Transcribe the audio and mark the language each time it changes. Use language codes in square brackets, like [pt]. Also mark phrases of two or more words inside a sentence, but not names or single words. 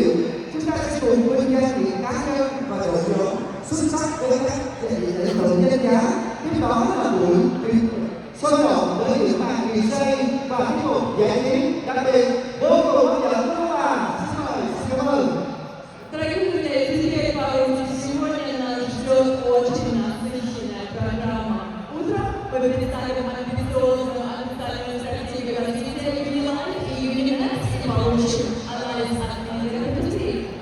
[vi] Chúng ta sẽ cùng vinh danh những cá nhân và đội nhóm xuất sắc với các giải thưởng danh giá. Tiếp đó là buổi sôi động với những màn kỳ xây và tiết mục giải trí đặc biệt vô cùng hấp dẫn, đúng không ạ? Xin cảm ơn. [ru] Дорогие друзья, друзья, сегодня нас ждет очень насыщенная программа. Утром мы представим амбициозную официальную стратегию развития Unilife и Uninext и получим анализ от лидеров индустрии.